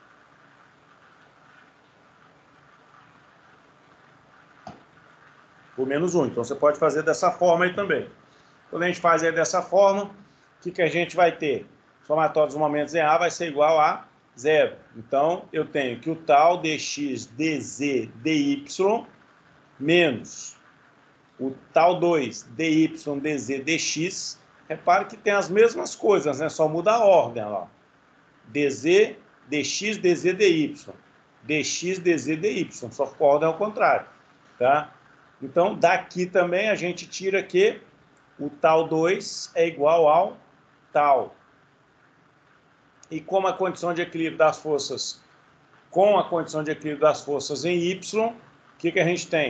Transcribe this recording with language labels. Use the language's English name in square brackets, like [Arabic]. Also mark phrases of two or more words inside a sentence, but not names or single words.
[Portuguese] Por menos 1, então você pode fazer dessa forma aí também. Quando a gente faz aí dessa forma, o que a gente vai ter? Somatório dos momentos em A vai ser igual a 0. Então, eu tenho que o tal dx, dz, dy, menos o tal 2, dy, dz, dx. Repare que tem as mesmas coisas, né? Só muda a ordem, ó. dz, dx, dz, dy. dx, dz, dy. Só que a ordem é ao contrário, tá? Então, daqui também a gente tira que o tal 2 é igual ao tal. E como a condição de equilíbrio das forças, com a condição de equilíbrio das forças em Y, o que a gente tem?